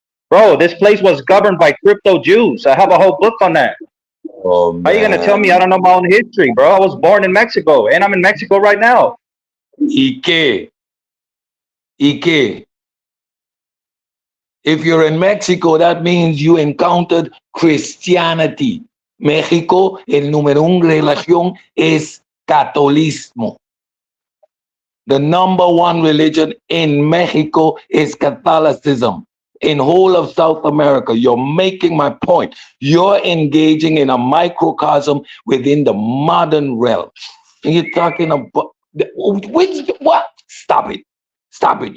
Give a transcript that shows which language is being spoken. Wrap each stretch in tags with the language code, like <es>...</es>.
<en>Bro, this place was governed by crypto Jews. I have a whole book on that. Oh, How are you gonna tell me I don't know my own history, bro? I was born in Mexico and I'm in Mexico right now. Ike. If you're in Mexico, that means you encountered Christianity.</en> <es>México, el número uno religión es catolicismo.</es> <en>The number one religion in Mexico is Catholicism. In whole of South America, you're making my point. You're engaging in a microcosm within the modern realm. And you're talking about what? Stop it.</en>